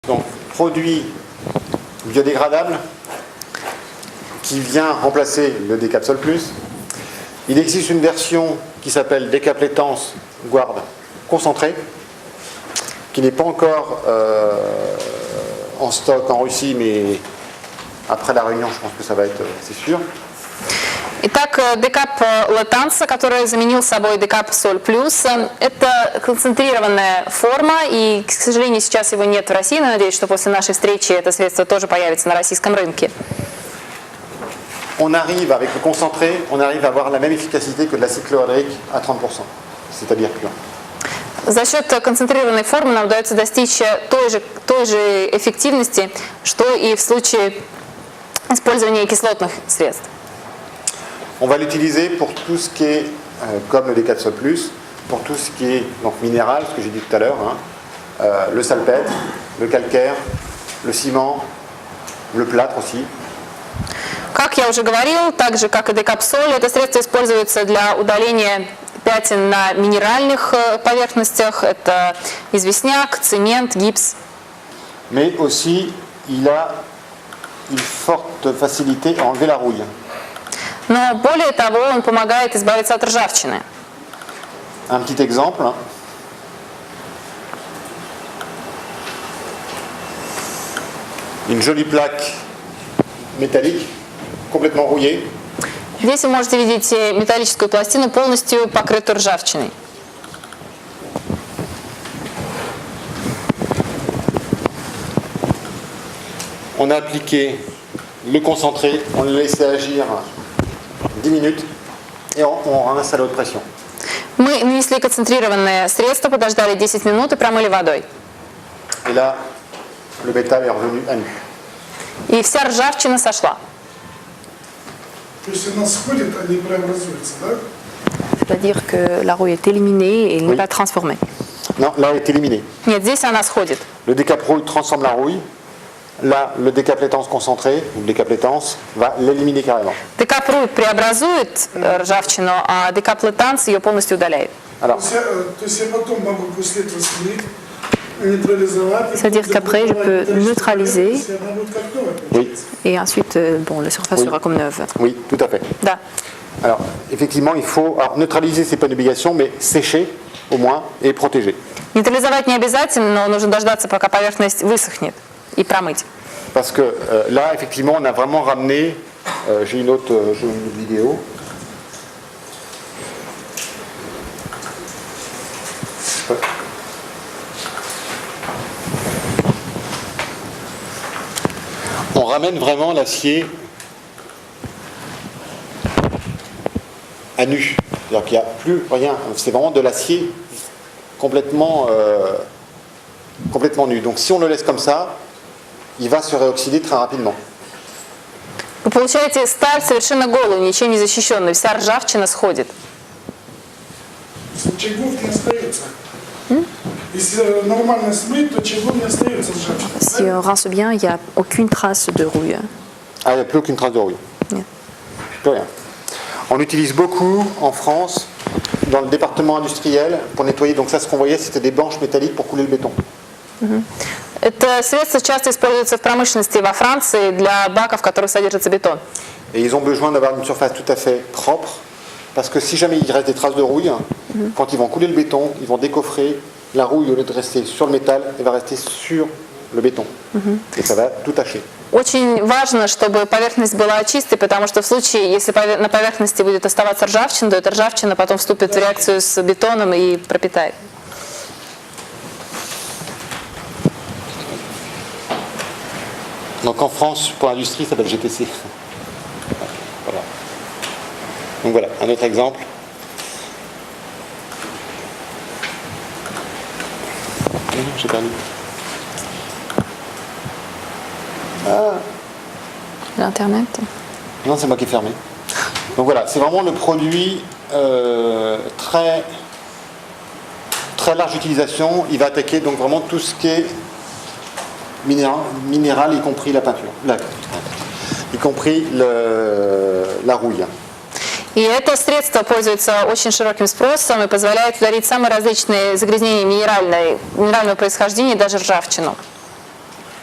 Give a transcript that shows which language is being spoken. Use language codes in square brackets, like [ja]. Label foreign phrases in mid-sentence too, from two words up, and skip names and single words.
[fr] Donc, produit biodégradable qui vient remplacer le Decapsol Plus. Il existe une version qui s'appelle Decaplétance Guard concentré, qui n'est pas encore en stock en Russie, mais après la réunion, je pense que ça va être, c'est sûr. [ru] Итак, Decap Latanza, который заменил собой Decap Sol Plus, это концентрированная форма, и, к сожалению, сейчас его нет в России, но надеюсь, что после нашей встречи это средство тоже появится на российском рынке. [fr] On arrive, avec le concentré, on arrive à avoir la même efficacité que de la cyclohydrique à 30%, c'est-à-dire pure. [ru] За счет концентрированной формы нам удается достичь той же эффективности, что и в случае использования кислотных средств. [fr] On va l'utiliser pour tout ce qui est, comme le Decapsol Plus, pour tout ce qui est donc, minéral, ce que j'ai dit tout à l'heure, le salpêtre, le calcaire, le ciment, le plâtre aussi. [ru] Как я уже говорил, так же как и Decapsol, это средство используется для удаления пятен на минеральных поверхностях. Это известняк, цемент, гипс. [fr] Mais aussi, il a une forte facilité à enlever la rouille. [ru] Но более того, он помогает избавиться от ржавчины. [fr] Un petit exemple. Une jolie plaque métallique, complètement rouillée. [ru] Здесь вы можете видеть металлическую пластину, полностью покрытую ржавчиной. [fr] On a appliqué le concentré, on le laissé agir 10 minutes et on rince à l'eau de pression. [ru] Мы нанесли концентрированное средство, подождали 10 минут и промыли водой. [fr] Et là, le métal est revenu à nu. [ru] И вся ржавчина сошла. То есть она сходит, а не преобразуется, да? [fr] C'est-à-dire que la rouille est éliminée et elle n'est pas transformée. Non, là, elle est éliminée. [ru] Нет, здесь она сходит. [fr] Le décaprouille transforme la rouille. Là, le décaplétance concentré, ou le décaplétance, va l'éliminer carrément. [ru] Декапрут преобразует ржавчину, а декаплетанс ее полностью удаляет. [fr] Alors, [ru] То есть я потом могу после этого смыть, нейтрализовать. [fr] C'est-à-dire qu'après, je peux neutraliser [ru] Если она будет как новая. [fr] oui, et ensuite, bon, la surface Oui. sera comme neuve. oui, tout à fait. [ru] Да. [fr] Alors, effectivement, il faut alors, neutraliser, c'est pas une obligation, mais sécher au moins et protéger. [ru] Нейтрализовать не обязательно, но нужно дождаться, пока поверхность высохнет, и промыть. [fr] Parce que là, effectivement, on a vraiment ramené. J'ai une autre vidéo. On ramène vraiment l'acier à nu. C'est-à-dire qu'il n'y a plus rien. C'est vraiment de l'acier complètement nu. Donc si on le laisse comme ça, il va se réoxyder très rapidement. [ru] Вы получаете сталь совершенно голую, ничем не защищенную, вся ржавчина сходит. Очагов не остается. Если нормально смыть, то очагов не остается ржавчина. [fr] Si on rince bien, il n'y a aucune trace de rouille. Ah, il n'y a plus aucune trace de rouille. [ru] Нет. [fr] Plus rien. On l'utilise beaucoup en France, dans le département industriel, pour nettoyer. Donc ça, ce qu'on voyait, c'était des banches métalliques pour couler le béton. [ru] Это средство часто используется в промышленности во Франции для баков, в которых содержится бетон. [fr] Et ils ont besoin d'avoir une surface tout à fait propre, parce que si jamais il reste des traces de rouille, quand ils vont couler le béton, ils vont décoffrer la rouille au lieu de rester sur le métal, elle va rester sur le béton. Et ça va tout tacher. [ru] Очень важно, чтобы поверхность была чистой, потому что в случае, если на поверхности будет оставаться ржавчина, то эта ржавчина потом вступит в реакцию с бетоном и пропитает. [fr] Donc en France, pour l'industrie, ça s'appelle GTC. Voilà. Donc voilà, un autre exemple. Non, j'ai perdu. L'internet. Non, c'est moi qui ai fermé. Donc voilà, c'est vraiment le produit très large utilisation. Il va attaquer donc vraiment tout ce qui est minéral, y compris la peinture, y compris la rouille. [ru] И это средство пользуется очень широким спросом и позволяет удалить самые различные загрязнения минерального происхождения, даже ржавчину.